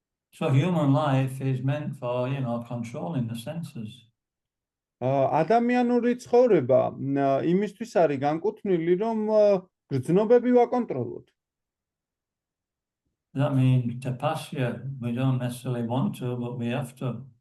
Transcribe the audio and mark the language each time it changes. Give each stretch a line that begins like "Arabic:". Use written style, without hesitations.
English: So human life is meant for, controlling the senses.
Georgian: ადამიანური ცხოვრება იმისთვის არის განკუთვნილი, რომ გრძნობები ვაკონტროლოთ.
English: That means tapasya, we don't necessarily want to, but we have to.